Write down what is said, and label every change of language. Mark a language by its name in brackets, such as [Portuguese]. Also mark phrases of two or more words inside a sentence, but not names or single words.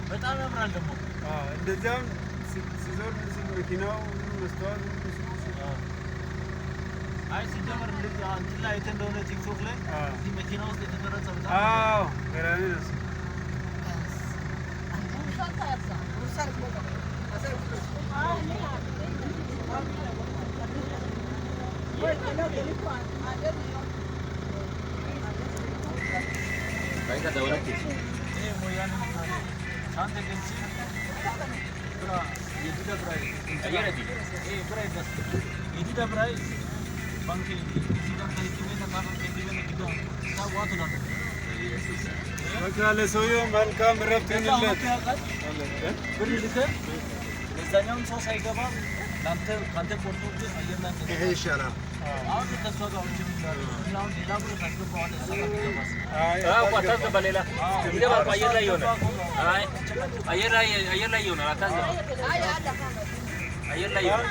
[Amharic] በጣም ያምራል ደግሞ እንደዚያም ሲዞር መኪናው መስተዋት አይ ሲጀመር እንደዚህ አንቺ ላይ አይተህ እንደሆነ ቲክቶክ ላይ እዚህ መኪና ውስጥ የተቀረጸ በጣም ገራሚ ነው። [Spanish] Venga, te voy a decir. Bakale soyo [Amharic] መልካም ረፍት ይሁንለት። ብር ልከህ ለዛኛውን ሰው ሳይገባ ካንተ ቆርጦ አየር ላይ ይሄ ይሻላል። አሁን ከሷ ጋር አሁን ሌላ ብር ታስገባዋለህ። አታስገባ ሌላ ይገባል። አየር ላይ ይሆናል። አይ አየር ላይ ይሆናል። አታስገባ አየር ላይ ይሆናል።